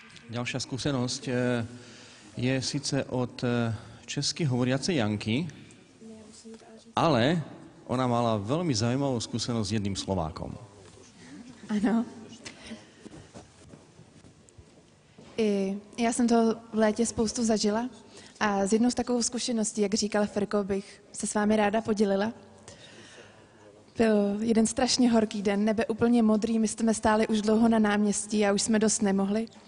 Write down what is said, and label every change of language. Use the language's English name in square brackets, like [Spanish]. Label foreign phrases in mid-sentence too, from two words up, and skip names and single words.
[Slovak] Ďalšia skúsenosť je síce od česky hovoriacej Janky, ale ona mala veľmi zaujímavú skúsenosť s jedným Slovákom. [Czech] Ano. Já jsem to v létě spoustu zažila a z jednou z takovou zkušeností, jak říkal Ferko, bych se s vámi ráda podělila. Byl jeden strašně horký den, nebe úplně modrý, my jsme stáli už dlouho na náměstí a už jsme dost nemohli.